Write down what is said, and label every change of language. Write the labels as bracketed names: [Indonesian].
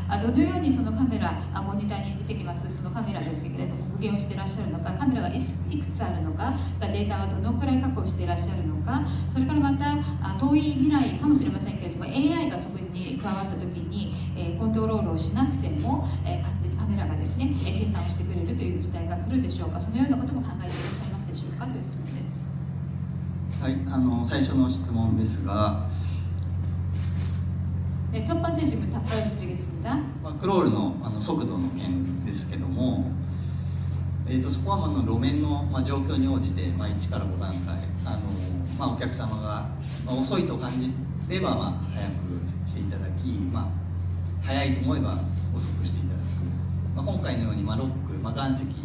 [Japanese] どのようにそのカメラ、モニターに出てきますそのカメラですけれども復元をしていらっしゃるのか、カメラがいくつあるのか、データはどのくらい確保していらっしゃるのか、それからまた遠い未来かもしれませんけれども AI がそこに加わった時にコントロールをしなくても勝手にカメラがですね計算をしてくれるという時代が来るでしょうか。そのようなことも考えていらっしゃいますでしょうかという質問です。はい、最初の質問ですが、 [Korean] 네, 첫 번째 질문 답변드리겠습니다. [Japanese] クロールの速度の件ですけども、そこは路面の状況に応じて1から5段階、お客様が遅いと感じれば早くしていただき、早いと思えば遅くしていただく、今回のようにロック、岩石